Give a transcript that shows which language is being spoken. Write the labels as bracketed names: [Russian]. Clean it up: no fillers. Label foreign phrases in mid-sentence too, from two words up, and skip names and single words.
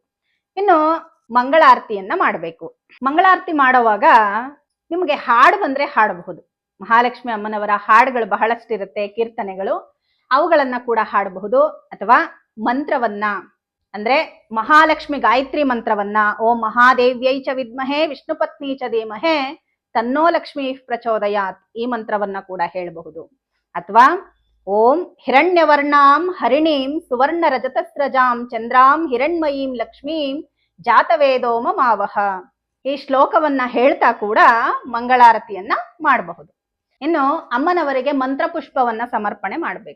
[Kannada] ಇನ್ನು ಮಂಗಳಾರತಿಯನ್ನ ಮಾಡಬೇಕು. ಮಂಗಳಾರತಿ ಮಾಡುವಾಗ ನಿಮಗೆ ಹಾಡು ಬಂದ್ರೆ ಹಾಡಬಹುದು. ಮಹಾಲಕ್ಷ್ಮಿ ಅಮ್ಮನವರ ಹಾಡುಗಳು ಬಹಳಷ್ಟಿರುತ್ತೆ, ಕೀರ್ತನೆಗಳು, ಅವುಗಳನ್ನ ಕೂಡ ಹಾಡಬಹುದು. ಅಥವಾ ಮಂತ್ರವನ್ನ ಅಂದ್ರೆ ಮಹಾಲಕ್ಷ್ಮಿ ಗಾಯತ್ರಿ ಮಂತ್ರವನ್ನ [Sanskrit] ಓಂ ಮಹಾದೇವ್ಯೈ ಚ ವಿದ್ಮಹೇ ವಿಷ್ಣು ಪತ್ನಿ ಚ ಧೀಮಹೇ ತನ್ನೋ ಲಕ್ಷ್ಮೀ ಪ್ರಚೋದಯಾತ್ [Kannada] ಈ ಮಂತ್ರವನ್ನ ಕೂಡ ಹೇಳಬಹುದು. ಅಥವಾ [Sanskrit] ಓಂ ಹಿರಣ್ಯವರ್ಣಾಂ ಹರಿಣೀಂ ಸುವರ್ಣ ರಜತಸ್ರಜಾಂ ಚಂದ್ರಾಂ ಹಿರಣ್ಮಯೀಂ ಲಕ್ಷ್ಮೀಂ ಜಾತವೇದೋಮ ಮಾವಹ [Kannada] ಈ ಶ್ಲೋಕವನ್ನ ಹೇಳ್ತಾ ಕೂಡ ಮಂಗಳಾರತಿಯನ್ನ ಮಾಡಬಹುದು. ಇನ್ನು ಅಮ್ಮನವರಿಗೆ ಮಂತ್ರ ಪುಷ್ಪವನ್ನ ಸಮರ್ಪಣೆ ಮಾಡಬೇಕು.